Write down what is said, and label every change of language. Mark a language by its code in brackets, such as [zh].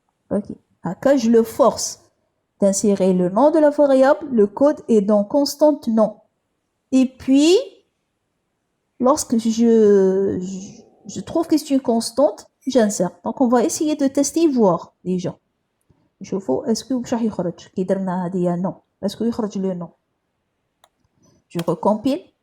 [fr] Ok. Quand je le force d'insérer le nom de la variable, le code est dans constante non. Et puis, lorsque je trouve que c'est une constante, j'insère. Donc, on va essayer de tester et voir déjà. Est-ce que [ar] واش راح يخرج كي درنا هذه non. [fr] Est-ce que [ar] يخرج [fr] le non. Je recompile.